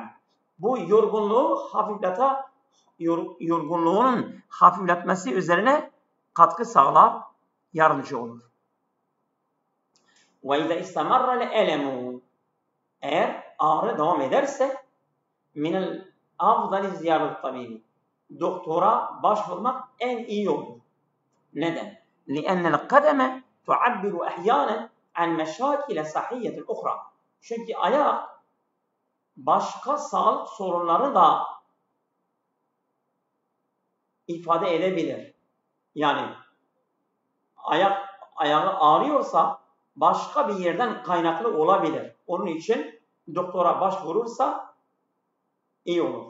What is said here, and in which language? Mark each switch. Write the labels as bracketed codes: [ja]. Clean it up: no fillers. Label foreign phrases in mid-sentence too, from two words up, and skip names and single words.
[tr] Bu yorgunluğun hafifletmesi üzerine katkı sağlar, yardımcı olur. [ar] وإذا استمر الألم. [tr] Eğer ağrı devam ederse [ar] من الأفضل زيارة الطبيب. [tr] Doktora başvurmak en iyi yoldur. Neden? [ar] لأن القدم تعبر أحيانا عن مشاكل صحية أخرى. [tr] Çünkü ayak başka sağlık sorunları da ifade edebilir. Yani ayağı ağrıyorsa başka bir yerden kaynaklı olabilir. Onun için doktora başvurursa iyi olur.